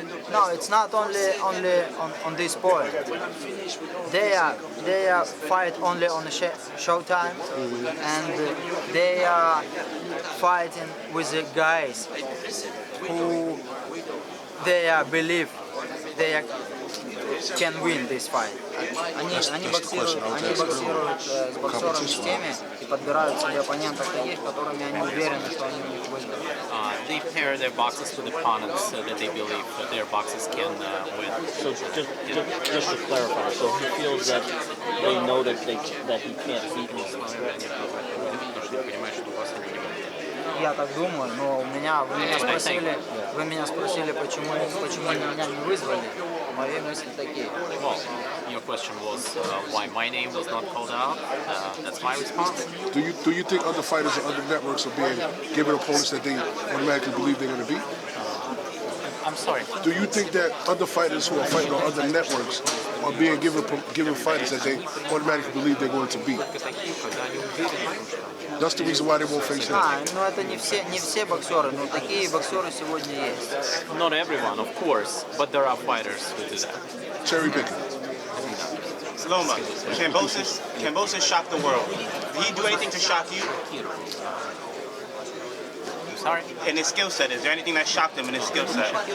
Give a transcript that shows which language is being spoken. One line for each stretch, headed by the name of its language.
English: No, it's not only on this point. They are fight only on the showtime, and they are fighting with the guys who they believe they can win this fight.
Russian: Они боксируют с боксерами с теми и подбирают себе оппонентов таких, которыми они уверены, что они у них выиграют.
English: They pair their boxes with opponents that they believe that their boxes can win. So just to clarify, so he feels that they know that he can't beat him.
Russian: Я так думаю, но вы меня спросили, почему меня не вызвали. Мои мысли такие.
English: Well, your question was why my name was not called out. That's my response. Do you think other fighters or other networks are being given opponents that they automatically believe they're going to beat? I'm sorry. Do you think that other fighters who are fighting on other networks are being given fighters that they automatically believe they're going to beat? That's the reason why they won't face him.
Russian: Ну это не все боксеры, но такие боксеры сегодня есть.
English: Not everyone, of course, but there are fighters who do that. Cherry picking. Loma, Kambosos shocked the world. Did he do anything to shock you? Sorry? In his skill set, is there anything that shocked him in his skill set?